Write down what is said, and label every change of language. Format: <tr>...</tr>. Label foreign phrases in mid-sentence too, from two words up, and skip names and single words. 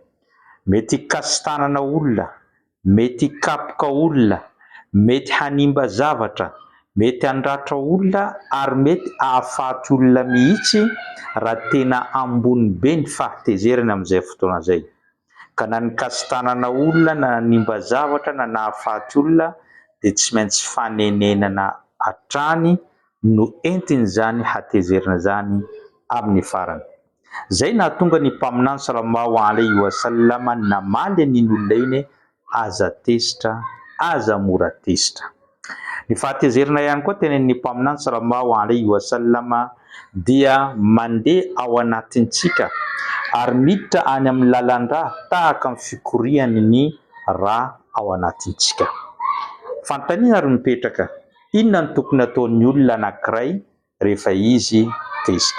<mg>Mety hikasitanana olona, mety hikapoka olona, mety hanimba zavatra, mety handratra olona, ary mety hahafaty olona mihitsy raha tena ambony be ny fahatezerana amin'izay fotoana zay. Ka na nikasitanana olona, na nanimba zavatra, na nahafaty olona de tsy maintsy fanenenana hatrany no entiny zany hatezerana zany amin'ny farany. Zay nahatonga ny mpaminany</mg> <ar>صلى الله عليه وسلم</ar> <mg>namaly an'iny olona iny aza tezitra, aza mora tezitra. Ny fahatezerana ihany koa tenen'ny mpaminany</mg> <ar>صلى الله عليه وسلم</ar> <mg>dia mandeha ao anatintsika ary miditra any amin'ny lalan-drà tahaka ny fikoriany ny rà ao anatintsika. Fantaniana ary mipetraka, inona ny tokony ataon'ny olona anankiray rehefa izy tezitra?</mg>